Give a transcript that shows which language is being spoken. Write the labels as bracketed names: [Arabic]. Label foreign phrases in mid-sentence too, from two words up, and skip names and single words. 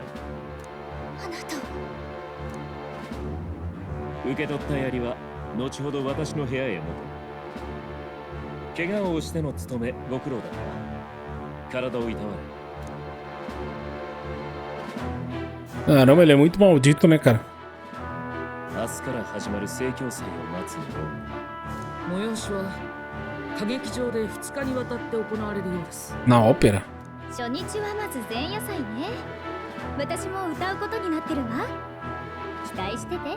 [Japanese] あなたは。受け取った槍は後ほど私の部屋へ持て。怪我をしての務めご苦労だった。体をいたわれ。 [Portuguese] Caramba, ele é muito maldito, né, cara? [Japanese] 明日から始まる聖教祭を待つの。催しは歌劇場で2日にわたって行われるようです。 [Portuguese] Na ópera? [Japanese] 初日はまず前夜祭ね。私も歌うことになってるわ。期待してて。